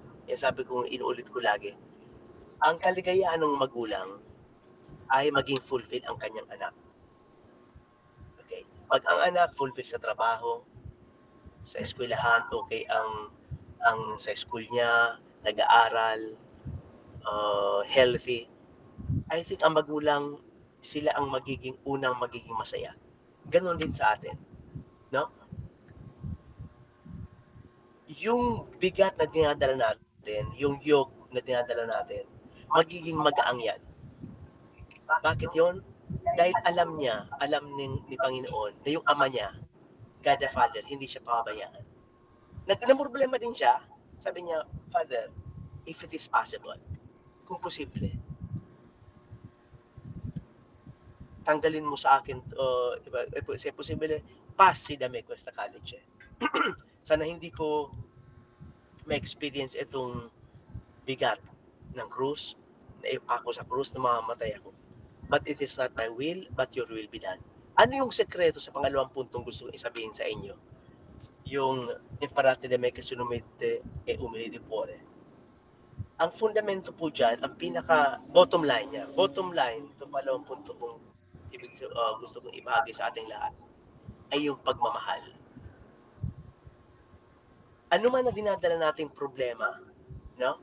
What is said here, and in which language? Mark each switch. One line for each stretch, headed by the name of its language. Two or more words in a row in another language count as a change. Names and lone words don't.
Filipino: Yan sabi ko, inuulit ko lagi. Ang kaligayahan ng magulang ay maging fulfill ang kanyang anak. Okay? Pag ang anak fulfill sa trabaho, sa eskwelahan, okay, ang sa school niya, nag-aaral, healthy,
English: I think
Filipino: ang magulang, sila ang unang magiging masaya. Ganon din sa atin. No? Yung bigat na dinadala natin, yung yoke na dinadala natin, magiging magaang yan. Bakit yon? Dahil alam ni Panginoon na yung ama niya,
English: God the Father,
Filipino: hindi siya pababayaan. Nagkakaproblema din siya, sabi niya,
English: Father, if it is possible,
Filipino: kung posible, tanggalin mo sa akin,
Italian: se possibile, passi da me questa college.
Filipino: Sana hindi ko ma-experience itong bigat ng krus, na ipako sa krus na mamamatay ako.
English: But it is not my will, but your will be done.
Filipino: Ano yung sekreto sa pangalawang puntong gusto kong isabihin sa inyo?
Italian: Yung imparate da me che sono mite e umili di cuore.
Filipino: Ang fundamento po dyan, ang pinaka
English: bottom line
Filipino: niya, itong pangalawang punto kong gusto kong ibahagi sa ating lahat, ay yung pagmamahal. Ano man na dinadala nating problema, no?